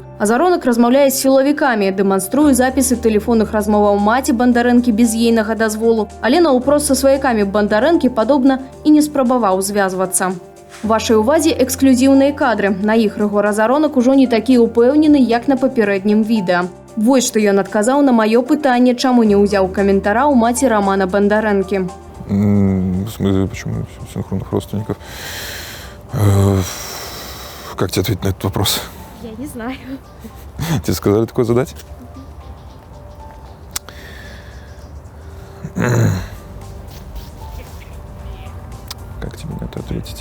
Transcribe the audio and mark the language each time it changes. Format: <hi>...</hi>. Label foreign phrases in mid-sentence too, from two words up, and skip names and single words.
<be>Азаронак размаўляе з сілавікамі, дэманструе запісы тэлефонных размоваў маці Бандарэнкі без ейнага дазволу, але наўпрост са сваякамі Бандарэнкі, падобна, і не спрабаваў звязвацца. Вашай увазе эксклюзіўныя кадры. На іх Рыгор Азаронак ужо не такі ўпэўнены, як на папярэднім відэа. Вось што ён адказаў на маё пытанне, чаму не ўзяў каментара ў маці Рамана Бандарэнкі.</be> <ru>В смысле, почему синхронных родственников? Как тебе ответить на этот вопрос? Я не знаю. Тебе сказали такое задать? Как тебе на это ответить?</ru>